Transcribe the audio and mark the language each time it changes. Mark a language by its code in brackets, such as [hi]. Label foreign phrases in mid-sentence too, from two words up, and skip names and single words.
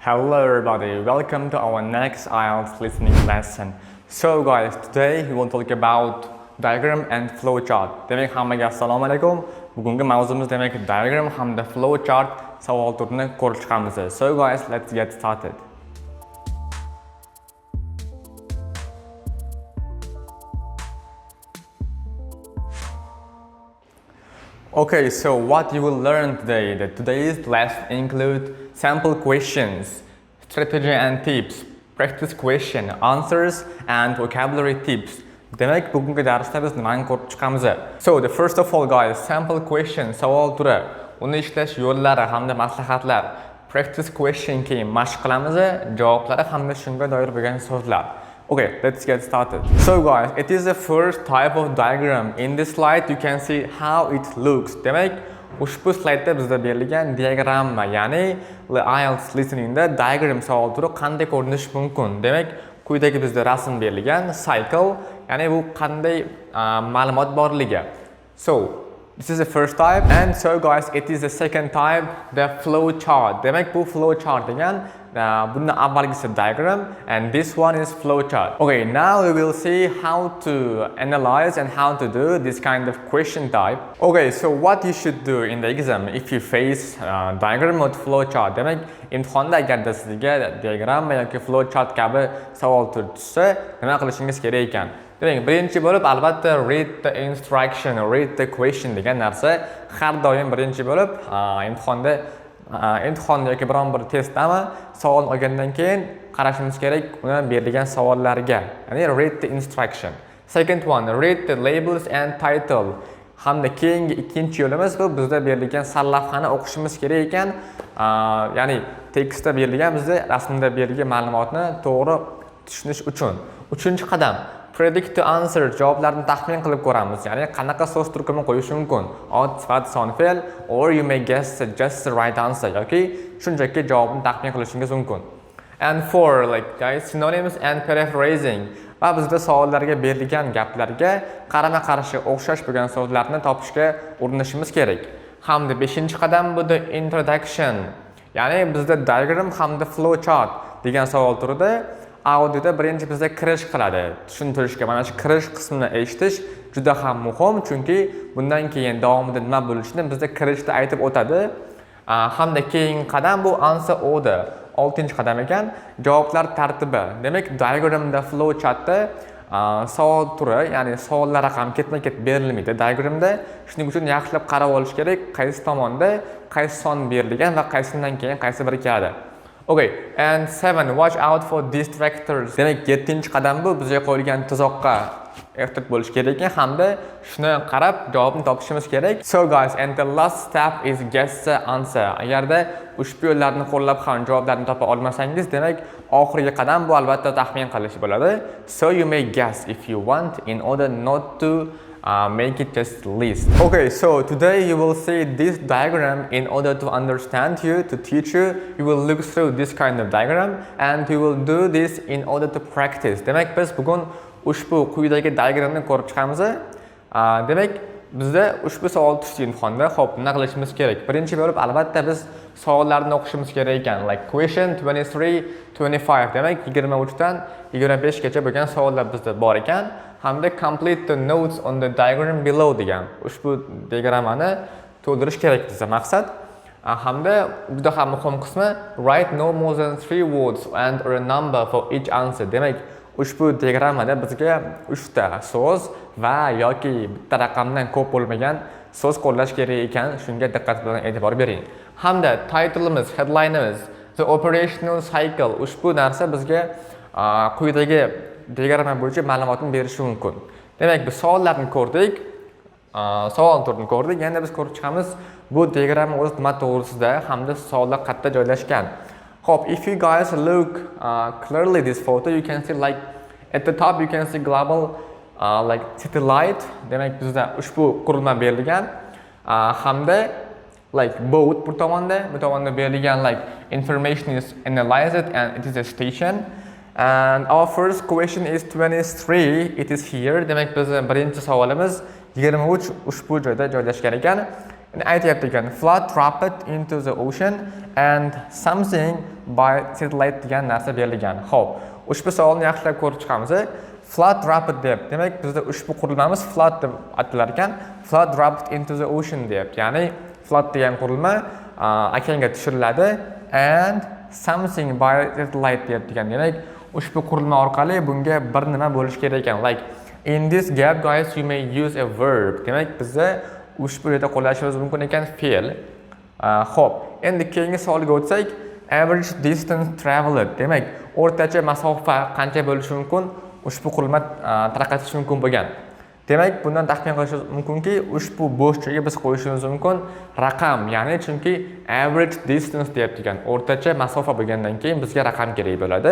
[en] Hello everybody, welcome to our next IELTS listening lesson. So guys, today we will talk about diagram and flowchart. [uz] Demek hammaga assalomu alaykum. Bugungi mavzumiz demak diagram hamda flowchart savol turini ko'rib chiqamiz. [en] So guys, let's get started. Okay, so what you will learn today, today's lesson include sample questions, strategy and tips, practice question, answers and vocabulary tips. [uz] Demek bugungi darsda biz nimani ko'rib chiqamiz? [en] So, first of all guys, sample question, [uz] savol turi, uni ishlash yo'llari hamda maslahatlar, [en] practice question [uz] keyin mashq qilamiz, javoblari hamda shunga doir bo'lgan so'zlar. [en] Okay, let's get started. So guys, it is the first type of diagram. In this slide, you can see how it looks. [uz] Demek, ushbu slaydda bizda berilgan diagramma, ya'ni IELTS listeningda diagram savol turi qanday ko'rinishi mumkin. Demek, quyidagi bizda rasm berilgan cycle, ya'ni bu qanday ma'lumot borligi. [en] So, this is the first type, and so guys, it is the second type, the flow chart. [uz] Demek, bu [en] flow chart [uz] degan bundan avvalgisi diagram, [en] and this one is flowchart. Okay, now we will see how to analyze and how to do this kind of question type. Okay, so what you should do in the exam if you face diagram or flowchart. [uz] Demek, imtihonda agarda sizga diagram yoki flowchart kabi savol turi tushsa, nima qilishingiz kerak ekan? Demek, birinchi bo'lib albatta [en] read the instruction, read the question [uz] degan narsa har doim birinchi bo'lib imtihon yoki biron bir testdami savol olgandan keyin qarashimiz kerak uni berilgan savollarga. Ya'ni [en] read the instruction. Second one, read the labels and title. [uz] Hamda keyingi ikkinchi yo'limiz bu bizda berilgan sarlavhani o'qishimiz kerak ekan. Ya'ni tekstda berilgan, bizda rasmda berilgan ma'lumotni to'g'ri tushunish uchun. Uchinchi qadam, [en] predict to answer, [uz] javoblarni taxmin qilib ko'ramiz. Ya'ni qanaqa so'z turkumi qo'yish mumkin? Ot, sifat, son, fe'l, [en] or you may guess just the right answer [uz] yoki shunchaki javobni taxmin qilishingiz mumkin. [en] And four, guys, synonyms and paraphrasing. [uz] Va bizda savollarga berilgan gaplarga qarama-qarshi o'xshash bo'lgan so'zlarni topishga urinishimiz kerak. Hamda 5-qadam bu [en] the introduction. [uz] Ya'ni bizda diagram hamda flowchart degan savol turida audioda birinchi bizda kirish qiladi. Tushuntirishga, mana shu kirish qismini eshitish juda ham muhim, chunki bundan keyin davomida nima bo'lishini bizda kirishda aytib o'tadi. Hamda keyingi qadam bu [en] answer order. [uz] 6-qadam ekan, javoblar tartibi. Demak, diagramda, flowchartda savol turi, ya'ni savollar ham ketma-ket berilmaydi diagramda. Shuning uchun yaxshilab qarab olish kerak, qaysi tomonda qaysi son berilgan va qaysidan keyin qaysi biri keladi. [en] Okay, and 7, watch out for distractors. [uz] Demak, 7-qadam bu bizga qo'yilgan tuzoqqa ehtiyot bo'lish kerak ekan hamda shuni qarab javobni topishimiz kerak. [en] So guys, and the last step is guess the answer. [uz] Agarda ushbu yo'llarni qo'llab ham javoblarni topa olmasangiz, demak, oxirgi qadam bu albatta taxmin qilish bo'ladi. [en] So you may guess if you want in order not to make it just list. Okay, so today you will see this diagram in order to understand you, to teach you. You will look through this kind of diagram and you will do this in order to practice. [uz] Demak, biz bugun ushbu quyidagi diagramni ko'rib chiqamiz. Demak, bizda ushbu savol tushdi imtihonda. Xo'p, nima qilishimiz kerak? Birinchi bo'lib albatta biz savollarni o'qishimiz kerak ekan. [en] Like question 23, 25. [uz] Demak, 23 dan 25 gacha bo'lgan savollar bizda bor ekan. [en] Hamda complete the notes on the diagram below degan. [uz] Ushbu diagrammani to'ldirish kerak bizga maqsad. Hamda juda ham muhim qismi [en] write no more than 3 words and a number for each answer. [uz] Demak, ushbu diagrammada bizga 3 ta so'z va yoki bitta raqamdan ko'p bo'lmagan so'z qo'llash kerak ekan. Shunga diqqat bilan e'tibor bering. Hamda titleimiz, headlineimiz, [en] the operational cycle, [uz] ushbu narsa bizga quyidagi diagramma bo'yicha ma'lumotni berishi mumkin. Demak, biz savollarni ko'rdik, savol turini ko'rdik. Endi biz ko'rib chiqamiz bu diagramma o'zi nima to'g'risida hamda savollar qayerda joylashgan. [en] Hope if you guys look clearly this photo, you can see at the top you can see global satellite. [uz] Demak, bizda ushbu qurilma berilgan. [en] Hamda both [uz] bu tomonda berilgan [en] information is analyzed and it is a station. And our first question is 23. It is here. [uz] Demak, biz birinchi savolimiz 23 ushbu joyda joylashgan ekan. aytyapti ekan, [en] flood dropped into the ocean and something by satellite [uz] degan narsa berilgan. Xo'p, ushbu savolni yaxshilab ko'rib chiqamiz. [en] Flood dropped deyapti. [uz] Demak, bizda ushbu qurilmamiz flood deb atalar ekan. [en] Flood dropped into the ocean deyapti. [uz] Ya'ni flood degan qurilma okeanga tushiriladi [en] and something by satellite [uz] deyapti ekan. Demak, ushbu qurilma orqali bunga bir nima bo'lish kerak ekan. [en] Like in this gap guys you may use a verb. [uz] Demak, bizda ushbu yerda qo'llashimiz mumkin ekan fe'l. Xo'p, endi keyingi savolga o'tsak, [en] average distance traveled. [uz] Demak, o'rtacha masofa qancha bo'lishi mumkin? Ushbu qurilma tarqatish mumkin bo'lgan. Demak, bundan taxmin qilish mumkinki, ushbu bo'shchaga biz qo'yishimiz mumkin raqam, ya'ni chunki [en] average distance [uz] deyapti ekan. O'rtacha masofa bo'lgandan keyin bizga raqam kerak bo'ladi.